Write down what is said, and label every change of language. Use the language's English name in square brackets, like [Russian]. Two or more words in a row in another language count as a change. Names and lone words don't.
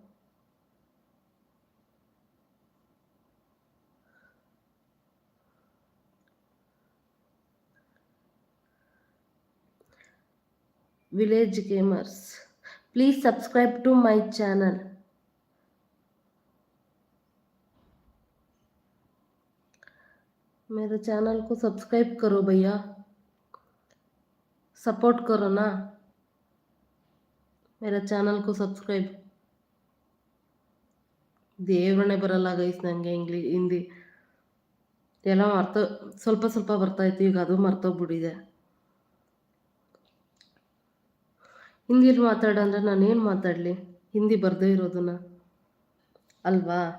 [English] Village Gamers, please subscribe to my channel. [Hindi] मेरे चैनल को सब्सक्राइब करो भैया, सपोर्ट करो ना मेरा ಚಾನಲ್ को ಸಬ್ಸ್ಕ್ರೈಬ್. [Kannada] ದೇವರನ್ನೇ ಬರಲ್ಲ ಗೈಸ್ ನನಗೆ ಹಿಂದಿ. ಎಲ್ಲ ಸ್ವಲ್ಪ ಸ್ವಲ್ಪ ಬರ್ತಾಯಿತ್ತು, ಈಗ ಅದು ಮರ್ತೋಗ್ಬಿಟ್ಟಿದೆ. ಹಿಂದಿಲಿ ಮಾತಾಡಂದ್ರೆ ನಾನೇನು ಮಾತಾಡಲಿ, ಹಿಂದಿ ಬರದೇ ಇರೋದನ್ನ ಅಲ್ವಾ.